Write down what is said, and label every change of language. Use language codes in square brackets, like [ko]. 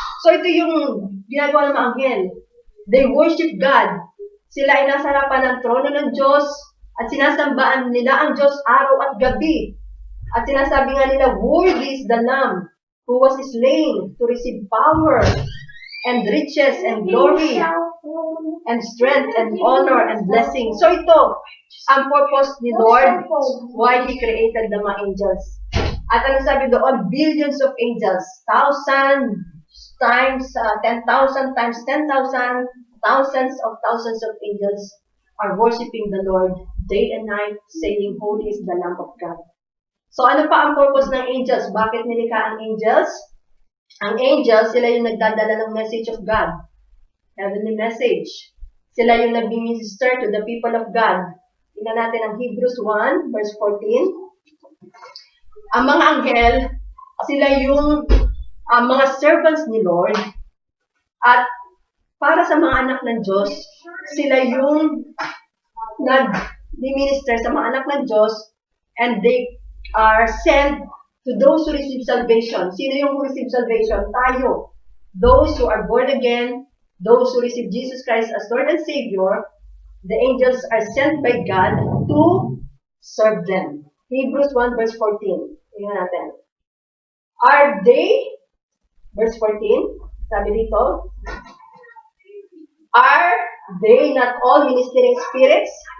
[tl] So ito yung ginagawa ng mga anghel. [en] They worship God. [tl] Sila ay nasa harapan ng trono ng Diyos at sinasambaan nila ang Diyos araw at gabi. At sinasabi nga nila, [en] worthy is the Lamb who was slain to receive power and riches and glory and strength and honor and blessing. [tl] So ito, ang purpose ni Lord, [en] why He created the [tl] mga angels. At ano sabi doon? [en] Billions of angels. 1,000 times 10,000 times 10,000, thousands of angels are worshiping the Lord day and night, saying, holy is the Lamb of God. [tl] So ano pa ang purpose ng angels? Bakit nilikha ang angels? Ang angels, sila yung nagdadala ng [en] message of God. Heavenly message. [tl] Sila yung nag-minister [en] to the people of God. [tl] Tingnan natin ang Hebrews 1, verse 14. Ang mga anghel, sila yung mga servants ni Lord. At para sa mga anak ng Diyos, sila yung nag-minister sa mga anak ng Diyos, [en] and they are sent to those who receive salvation. [tl] Sino yung [en] who receive salvation? [tl] Tayo. [en] Those who are born again, those who receive Jesus Christ as Lord and Savior, the angels are sent by God to serve them. Hebrews 1 verse 14. [tl] Tingnan natin. [en] Are they, verse 14, [tl] sabi dito, [en] are they not all ministering spirits?